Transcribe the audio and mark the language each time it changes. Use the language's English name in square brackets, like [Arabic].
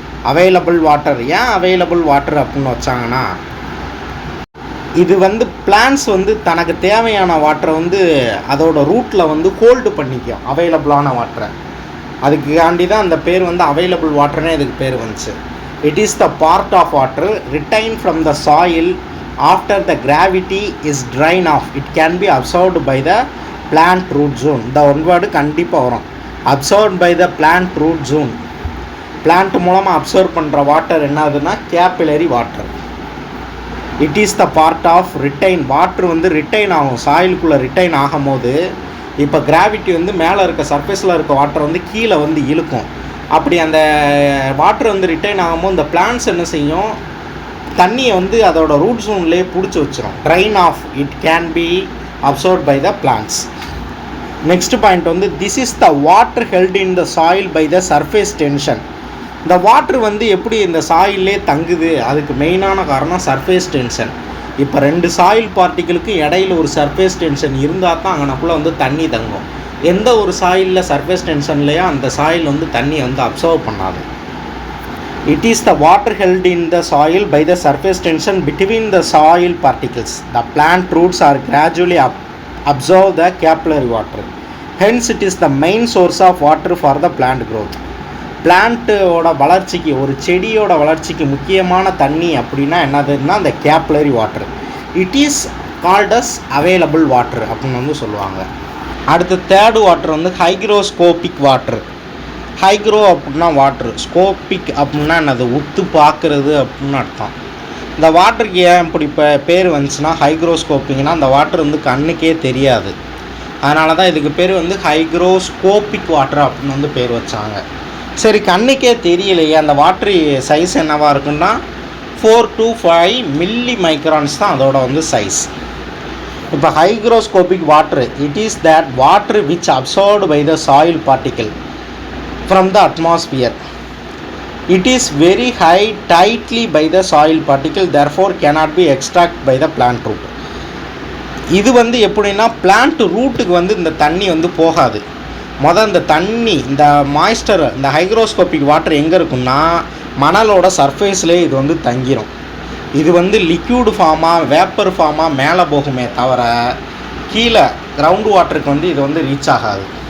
[Tamil] Available water ஏன் available water அப்படின்னு வச்சாங்கன்னா, இது வந்து பிளான்ஸ் வந்து தனக்கு தேவையான வாட்டரை வந்து அதோட ரூட்டில் வந்து ஹோல்டு பண்ணிக்கும், அவைலபிளான வாட்டரை. அதுக்காண்டி தான் அந்த பேர் வந்து அவைலபிள் வாட்டர்னே இதுக்கு பேர் வந்துச்சு. [English] It is the part of water retain from the soil after the gravity is drained off. It can be absorbed by the plant root zone. [Tamil] இந்த ஒன் வேர்டு கண்டிப்பாக வரும், [English] absorbed by the plant root zone. [Tamil] Plant மூலமாக observe பண்ணுற water என்னதுன்னா capillary water. [English] It is the part of retain. [Tamil] Water வந்து retain ஆகும், சாயிலுக்குள்ளே retain ஆகும் போது இப்போ கிராவிட்டி வந்து மேலே இருக்க சர்ஃபேஸில் இருக்க வாட்டர் வந்து கீழே வந்து இழுக்கும். அப்படி அந்த வாட்டர் வந்து ரிட்டைன் ஆகும்போது இந்த பிளான்ட்ஸ் என்ன செய்யும், தண்ணியை வந்து அதோட ரூட் ஜோன்லேயே பிடிச்சி வச்சிடும். [English] Drain off it can be absorbed by the plants. Next point வந்து this is the water held in the soil by the surface tension. [Tamil] இந்த வாட்டர் வந்து எப்படி இந்த சாயிலே தங்குது, அதுக்கு மெயினான காரணம் சர்ஃபேஸ் டென்ஷன். இப்போ 2 சாயில் பார்ட்டிகளுக்கு இடையில ஒரு சர்ஃபேஸ் டென்ஷன் இருந்தால் தான் அங்கனக்குள்ளே வந்து தண்ணி தங்கும். எந்த ஒரு சாயிலில் சர்ஃபேஸ் டென்ஷன்லையோ அந்த சாயில் வந்து தண்ணியை வந்து அப்சர்வ் பண்ணாது. [English] It is the water held in the soil by the surface tension between the soil particles. The plant roots are gradually absorb the capillary water. Hence it is the main source of water for the plant growth. [Tamil] பிளான்ட்டோட வளர்ச்சிக்கு, ஒரு செடியோட வளர்ச்சிக்கு முக்கியமான தண்ணி அப்படின்னா என்னதுன்னா அந்த capillary water. [English] it is called as available water [Tamil] அப்படின்னு வந்து சொல்லுவாங்க. அடுத்து தேர்டு வாட்டர் வந்து ஹைக்ரோஸ்கோபிக் வாட்டர். ஹைக்ரோ அப்படின்னா வாட்ரு, ஸ்கோபிக் அப்படின்னா என்னது உத்து பார்க்குறது அப்படின்னு அர்த்தம். இந்த வாட்டருக்கு ஏன் இப்படி இப்போ பேர் வந்துச்சுன்னா ஹைக்ரோஸ்கோப்பிங்னா அந்த வாட்டர் வந்து கண்ணுக்கே தெரியாது, அதனால தான் இதுக்கு பேர் வந்து ஹைக்ரோஸ்கோபிக் வாட்டர் அப்படின்னு வந்து பேர் வச்சாங்க. சரி, கண்ணுக்கே தெரியலையே அந்த வாட்ரு சைஸ் என்னவாக இருக்குன்னா 4 to 5 மில்லி மைக்ரான்ஸ் தான் அதோட வந்து சைஸ். [English] இப்போ hygroscopic water it is that water which absorbed by the soil particle from the atmosphere. It is very high tightly by the soil particle, therefore cannot be extracted by the plant root. [Tamil] இது வந்து எப்படின்னா plant ரூட்டுக்கு வந்து இந்த தண்ணி வந்து போகாது. இந்த தண்ணி, இந்த மாய்ஸ்டர், இந்த ஹைக்ரோஸ்கோபிக் வாட்டர் எங்கே இருக்குன்னா மணலோட சர்ஃபேஸ்லேயே இது வந்து தங்கிடும். இது வந்து லிக்யூடு ஃபார்மாக வேப்பர் ஃபார்மாக மேலே போகுமே தவிர கீழே கிரவுண்ட் வாட்டருக்கு வந்து இது வந்து ரீச் ஆகாது.